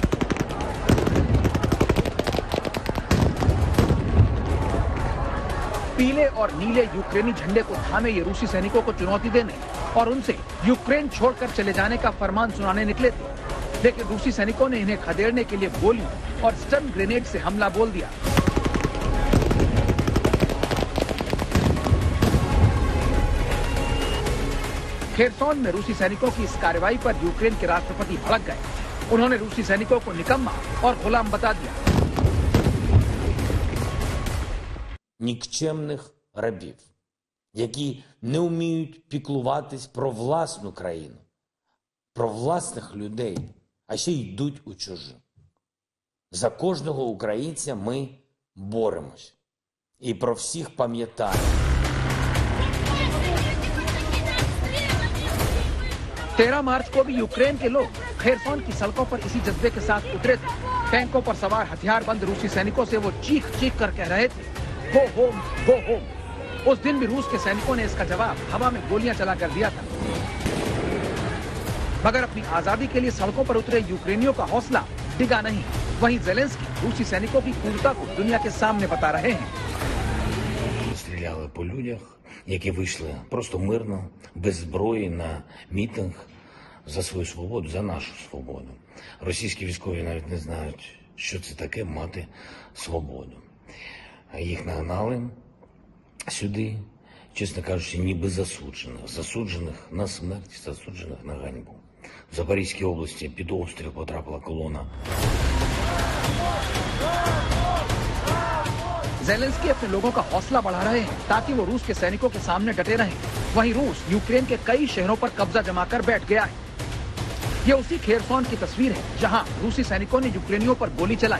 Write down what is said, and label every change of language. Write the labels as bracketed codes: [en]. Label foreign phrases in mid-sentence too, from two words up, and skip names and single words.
[hi] पीले और नीले यूक्रेनी झंडे को थामे ये रूसी सैनिकों को चुनौती देने और उनसे यूक्रेन छोड़कर चले जाने का फरमान सुनाने निकले थे, लेकिन रूसी सैनिकों ने इन्हें खदेड़ने के लिए गोली और स्टन ग्रेनेड से हमला बोल दिया। खेरसोन में रूसी सैनिकों की इस कार्रवाई पर यूक्रेन के राष्ट्रपति भड़क गए। उन्होंने रूसी सैनिकों को निकम्मा और गुलाम बता दिया। [uk] Нікчемних рабів, які не вміють піклуватись про власну країну, про власних людей, а ще йдуть у чужу. За кожного українця ми боремось. І про всіх пам'ятаємо. [hi] तेरह मार्च को भी यूक्रेन के लोग खेरसोन की सड़कों पर इसी जज्बे के साथ उतरे थे। टैंकों पर सवार हथियारबंद रूसी सैनिकों से वो चीख चीख कर कह रहे थे, [en] go home, go home. [hi] उस दिन भी रूस के सैनिकों ने इसका जवाब हवा में गोलियां चला कर दिया था। मगर अपनी आजादी के लिए सड़कों पर उतरे यूक्रेनियों का हौसला डिगा नहीं। वहीं जेलेंस्की रूसी सैनिकों की क्रूरता को दुनिया के सामने बता रहे हैं। [uk] Стріляли по людях, які вийшли просто мирно, без зброї на мітинг за свою свободу, за нашу свободу. Російські військові навіть не знають, що це таке мати свободу. Їх нагнали сюди, чесно кажучи, ніби засуджених на смерть, засуджених на ганьбу. В Запорізькій області під обстріл потрапила колона. [hi] जेलेंस्की अपने लोगों का हौसला बढ़ा रहे हैं ताकि वो रूस के सैनिकों के सामने डटे रहें। वहीं रूस यूक्रेन के कई शहरों पर कब्जा जमाकर बैठ गया है। ये उसी खेरसोन की तस्वीर है जहां रूसी सैनिकों ने यूक्रेनियों पर गोली चलाई।